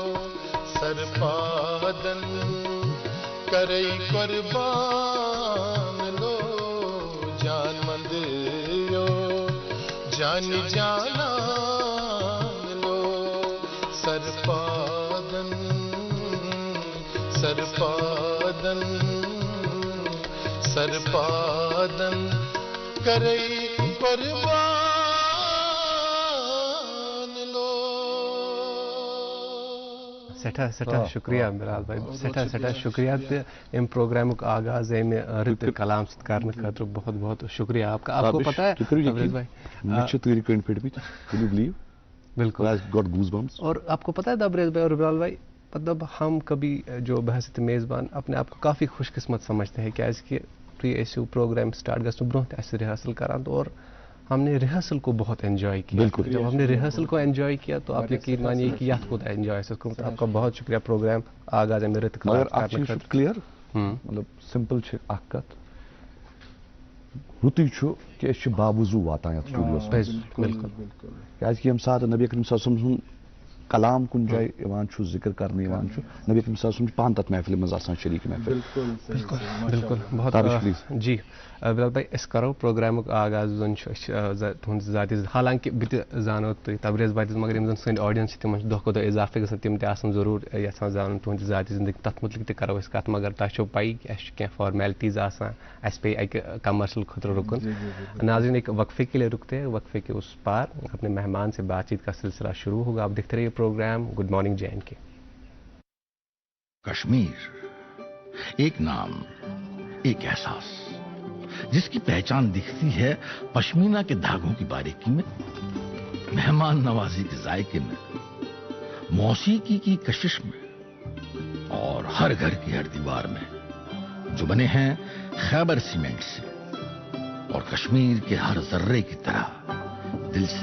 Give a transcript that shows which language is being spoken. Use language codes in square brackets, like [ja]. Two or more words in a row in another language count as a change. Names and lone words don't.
[ks] سرپادن کرئی قربان لو جان مندیو جانی جانان لو سرپادن سرپادن سرپادن کرئی قربان لو. سٹھا شکریہ بلال بھائی, سٹھا شکریہ ام پروگرامک آغاز امہ رت کلام ست کرنے خاطر [ur] بہت بہت شکریہ آپ کا. آپ کو پتہ ہے بالکل, اور آپ کو پتہ ہے تبریز بھائی اور بلال بھائی, مطلب ہم کبھی جو بحثیت میزبان اپنے آپ کو کافی خوش قسمت سمجھتے ہیں [ks] کیازِ کہ تُہۍ ٲسِو پروگرام سٹارٹ گژھنہٕ برونٛہہ تہِ اَسہِ ریہرسل کران, [ur] تو اور ہم نے ریہرسل کو بہت انجوائے کیا. جب ہم نے ریہرسل کو انجوائے کیا تو آپ یقین مانیے کہ [ks] یتھ کوٗتاہ انجوائے آسہِ کوٚرمُت. [ur] آپ کا بہت شکریہ [ks] پروگرام آغاز امہِ رٕتۍ مگر اکھ چیٖز چھُ کلیئر, مطلب سمپل چھِ اکھ کتھ, رُتُے چھُ کہِ أسۍ چھِ باوضوٗ واتان یتھ سٹوڈیوس منٛز. بالکل کیازِ کہ ییٚمہِ ساتہٕ نبی کریم صلی اللہ علیہ وسلم سُنٛد کلام کُنہِ جایہِ یِوان چھُ ذکر کرنہٕ یِوان چھُ, نبی کریم صلی اللہ علیہ وسلم چھُ پانہٕ تتھ محفلہِ منٛز آسان شریٖک محفل. [ur] بالکل بہت جی بلال بھائی, [ks] أسۍ کرو پروگرامُک آغاز زن چھُ أسۍ تُہنٛدِ ذاتی حالانکہِ بہٕ تہِ زانو تُہۍ تبریز بھائی, مگر یِم زن سٲنۍ آڈینس چھِ تِمن چھُ دۄہ کھۄتہٕ دۄہ اضافہٕ گژھان, تِم تہِ آسان ضروٗر یژھان زانُن تُہنٛدِ ذاتی زندگی, تتھ متعلق تہِ کرو أسۍ کتھ. مگر تۄہہِ چھو پَیی کہِ اَسہِ چھِ کینٛہہ فارمیلٹیٖز آسان, اَسہِ پیٚیہِ اَکہِ کمرشل خٲطرٕ رُکُن. [ur] ناظرین ایک وقفے کے لیے رکتے ہیں, وقفے کے اس پار اپنے مہمان سے بات چیت کا سلسلہ شروع ہوگا. آپ دیکھتے رہیے پروگرام گڈ مارننگ JNK. کشمیر ایک نام, ایک احساس جس کی پہچان دکھتی ہے پشمینہ کے دھاگوں کی باریکی میں, مہمان نوازی کے ذائقے میں, موسیقی کی کشش میں, اور ہر گھر کی ہر دیوار میں, جو بنے ہیں خیبر سیمنٹ سے اور کشمیر کے ہر ذرے کی طرح دل سے.